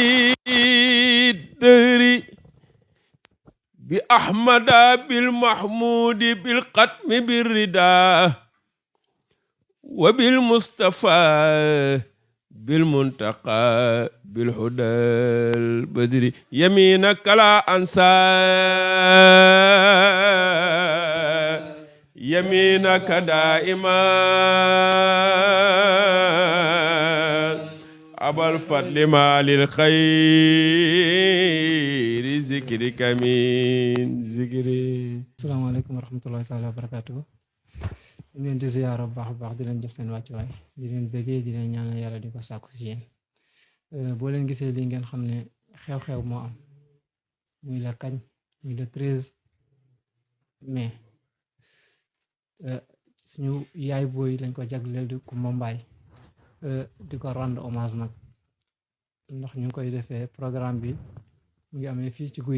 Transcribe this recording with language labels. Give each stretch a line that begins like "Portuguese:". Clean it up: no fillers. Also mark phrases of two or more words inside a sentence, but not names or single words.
Arabic: الدهر بأحمد بالمحمود بالقتم بالرداء وبالمصطفى بالمنتقى بالهدى البدري يمينك لا أنسى يمينك دائما أبا الفضل ما للخير ذكرك من ذكري. السلام عليكم ورحمة الله تعالى وبركاته.
Wolof: ñu leen di ziyaara bu baax a baax di leen jox seen wàccuwaay di leen bëggee di leen ñaanal yàlla di ko sàkku si yéen boo leen gisee lii ngeen xam ne xew-xew moo am muy la kañ muy le 13 mai suñu yaay booy lañ ko jagleel di Kumba Mbaay di ko
French: rendre hommage
Wolof: nag ndax ñu ngi koy defee programme bi mu ngi amee fii ci guy